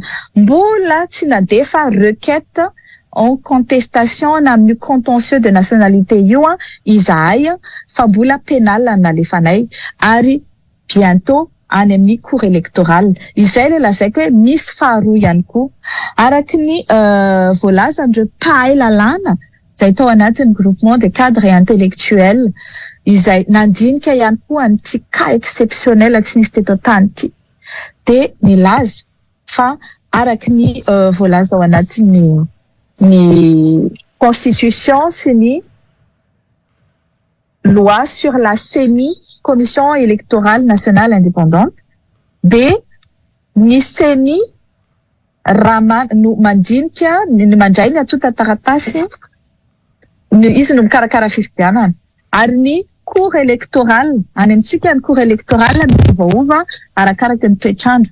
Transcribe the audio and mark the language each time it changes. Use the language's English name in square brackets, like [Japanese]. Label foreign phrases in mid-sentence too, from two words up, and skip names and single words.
[Malagasy] Mbola tsy nandefa [French] requête en contestation [Malagasy] na amin'ny [French] contentieux de nationalité [Malagasy] io izahay fa mbola pénal nalefanay ary bientôt any amin'ny [French] cour électorale. [Malagasy] Izay le lazaiko hoe misy faharoa ihany koa araky ny voalazan'ireo mpahay lalàna izay tao anatin'ny [French] groupement des cadres intellectuels [Malagasy] izay nandinika ihany koa an'ity [French] cas exceptionnel [Malagasy] tsy nisy teto tany ity dia milaza fa araky ny voalaza ao anatin'ny constitution sy ny [French] loi sur la CENI, Commission électorale nationale indépendante, [Malagasy] dia ny CENI no mandinika ny mandray ny atota taratasy izy no mikarakara fifidianana ary ny [French] cour électorale [Malagasy] any amintsika ny [French] cour électorale [Malagasy] miovaova arakaraka ny toetrandro.